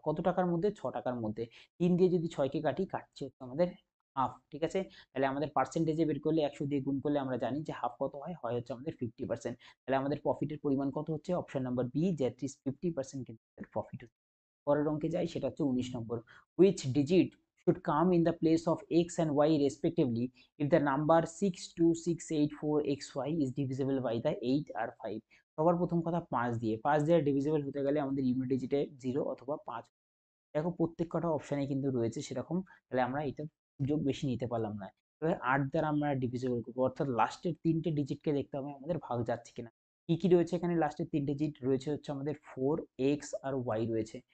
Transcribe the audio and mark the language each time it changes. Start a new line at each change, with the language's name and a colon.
Bangla: কত টাকার মধ্যে, 6 টাকার মধ্যে। 3 দিয়ে যদি 6 কে কাটি, কাটছে হচ্ছে আমাদের হাফ। ঠিক আছে, তাহলে আমাদের পার্সেন্টেজে বের করলে 100 দিয়ে গুণ করলে আমরা জানি যে হাফ কত হয়, হয় হচ্ছে আমাদের 50%। তাহলে আমাদের প্রফিটের পরিমাণ কত হচ্ছে, option number B,
English: that is
Bangla: 50% কিন্তু প্রফিট হচ্ছে। পরের অঙ্কে যাই, সেটা হচ্ছে 19 নম্বর।
English: which digit should come in the place of x and y respectively if the number 62684xy is divisible by the 8
Bangla: আর
English: 5।
Bangla: সবার প্রথম কথা 5 দিয়ে, 5 দিয়ে ডিভিজিবল হতে গেলে আমাদের ইউনিট ডিজিটে 0 অথবা 5। দেখো প্রত্যেক কটা অপশানে কিন্তু রয়েছে সেরকম, তাহলে আমরা এটা সুযোগ বেশি নিতে পারলাম না। এবার 8 দ্বারা আমরা ডিভিজিবল করবো, অর্থাৎ লাস্টের 3টে ডিজিটকে দেখতে হবে আমাদের ভাগ যাচ্ছে কিনা। কি কি রয়েছে এখানে, লাস্টের 3টে ডিজিট রয়েছে হচ্ছে আমাদের 4x আর y রয়েছে।